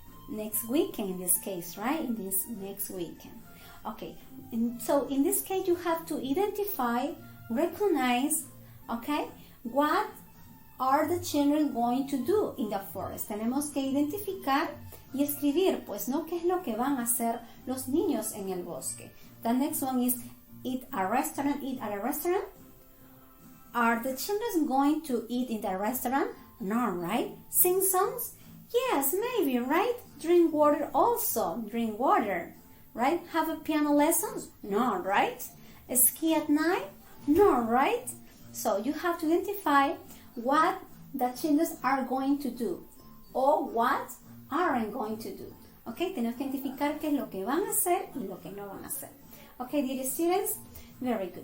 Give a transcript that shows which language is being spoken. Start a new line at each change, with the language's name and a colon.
English: Next weekend in this case, right? In this next weekend. Okay, and so in this case you have to identify, recognize, okay, what are the children going to do in the forest.
Spanish: Tenemos que identificar y escribir, pues, ¿no? ¿Qué es lo que van a hacer los niños en el bosque?
English: The next one is eat at a restaurant. Are the children going to eat in the restaurant? No, right? Sing songs? Yes, maybe, right? Drink water also. Drink water, right? Have a piano lessons? No, right? Ski at night? No, right? So you have to identify what the children are going to do or what aren't going to do.
Spanish: Okay, tenemos que identificar qué es lo que van a hacer y lo que no van a hacer.
English: Okay, dear students, very good.